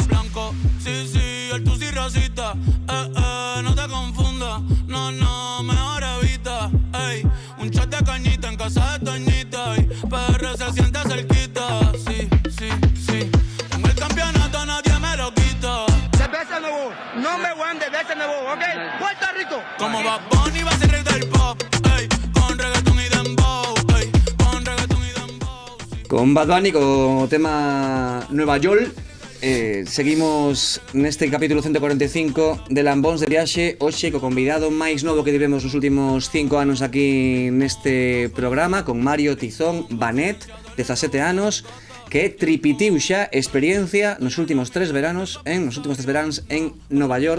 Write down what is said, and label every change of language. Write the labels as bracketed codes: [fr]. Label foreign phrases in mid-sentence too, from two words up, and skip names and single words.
[es] blanco. Sí, el tú sí racista. No te confundas. No, mejor evita. Ey, un shot de cañita en casa de Toñita. Y PR se siente cerquita. Sí. Tengo el campeonato, nadie me lo quita. Cerveza nuevo, [en] number one [es] de cerveza nuevo, ¿ok? Puerto Rico. Como Bad Bunny va a ser rey del pop. Ey, con reggaeton y dembow. Ey, con reggaeton y dembow. Sí. [gl] Con Bad Bunny, co tema Nueva York. Seguimos neste capítulo 145 de Lambóns de Viaxe. Hoxe co convidado máis novo que tivemos nos últimos 5 anos aquí neste programa, con Mario Tizón Banet, 17 anos, que tripitiu xa experiencia nos últimos 3 veranos en Nova York.